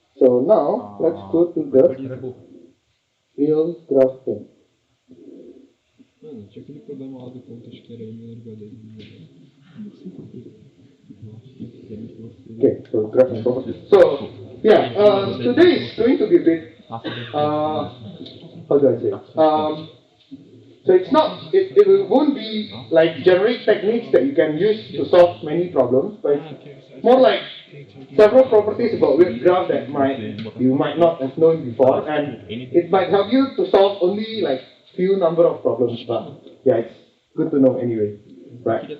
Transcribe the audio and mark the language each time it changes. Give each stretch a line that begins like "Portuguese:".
English: So now let's go to the real graph thing.
Portuguese: Mano, tinha aquele problema lá do ponto, acho que era M-10.
English: Okay, so graph and properties. So yeah, today is going to be a bit how do I say? So it's not it won't be like generic techniques that you can use to solve many problems, but it's more like several properties about wave graph that you might not have known before, and it might help you to solve only like few number of problems, but yeah, it's good to know anyway, right?